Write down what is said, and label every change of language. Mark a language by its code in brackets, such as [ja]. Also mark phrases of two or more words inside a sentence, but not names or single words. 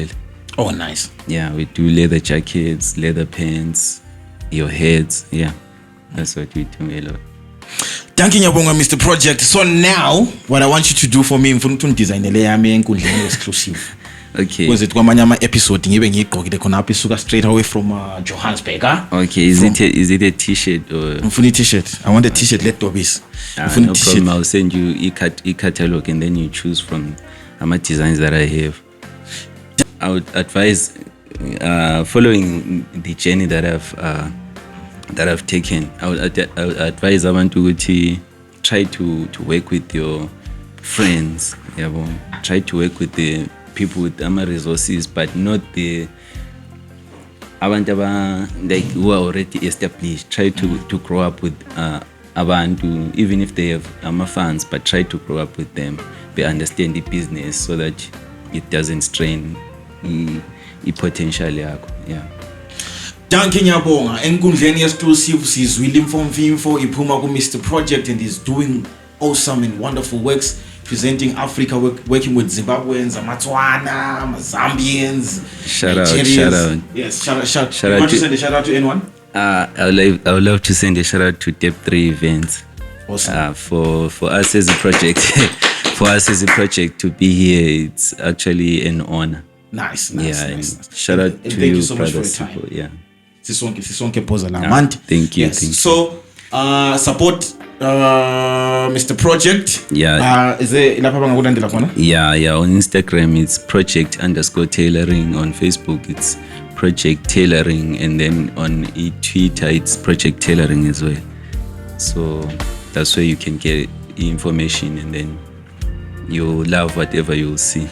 [en] Oh, nice. Yeah, we do leather jackets, leather pants, your heads. Yeah, that's what we do a lot. Thank you, Mr. Project. So now, what I want you to do for me, I'm design Enkundleni exclusive. Okay. Because it [nd] kwamanye ama-episode ngibe ngiyigqokile khonapho isuka [en] straight away from Johannesburg. Okay, is it a t-shirt or? [nd] Ngifuna i-t-shirt. [en] I want a t-shirt let dobisi. No problem. I'll send you e-catalog and then you choose from designs that I have. I would advise following the journey that I've taken. I would advise [nd] abantu ukuthi [en] try to work with your friends. Try to work with the people with resources, but not the abantu like who are already established. Try to grow up with abantu, even if they have funds, but try to grow up with them. They understand the business so that it doesn't strain the potential yakho. Yeah. [nd] Danke ngiyabonga. Enkundleni exclusive sizwile imfomfimfo iphuma ku [en] Mr Project and is doing awesome and wonderful works presenting Africa, working with Zimbabweans, Amatswana, Zambians, shout Nigerians. out. Yes, shout Shout you out want to to- send a shout out to anyone? I would love to send a shout out to Dep 3 Events. Awesome. For us as a project, for us as a project to be here, it's actually an honor. Nice. Shout out And to thank you, so much for brothers. your time. Yeah. [nd] Sisonke poza la [en] Yeah, month. thank you, Yes. thank you. So support Mr Project. Yeah. Is there [nd] lapha bangakulandela khona? [en] Yeah. On Instagram, it's project_tailoring. On Facebook, it's project tailoring, and then on Twitter, it's project tailoring as well. So that's where you can get information, and then you'll love whatever you'll see.